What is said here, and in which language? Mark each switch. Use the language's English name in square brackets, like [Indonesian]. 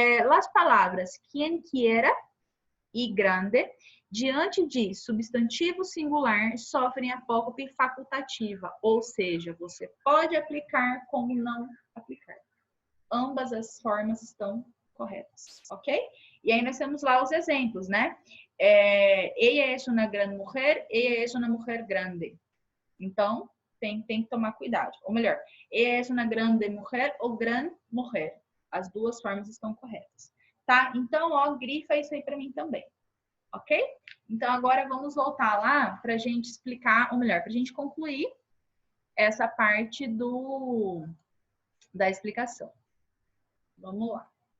[Portuguese] As palavras quien quiera e grande, diante de substantivo singular, sofrem apócope facultativa, ou seja, você pode aplicar como não aplicar. Ambas as formas estão corretas, ok? E aí nós temos lá os exemplos, né? [Spanish] Ella es una gran mujer, ella es una mujer grande. [Portuguese] Então, tem que tomar cuidado. Ou melhor, [Spanish] ella es una grande mujer [Portuguese] ou gran mujer. As duas formas estão corretas. Tá? Então, ó, grifa isso aí para mim também. Ok? Então, agora vamos voltar lá para a gente explicar, ou melhor, para a gente concluir essa parte da explicação. Vamos lá.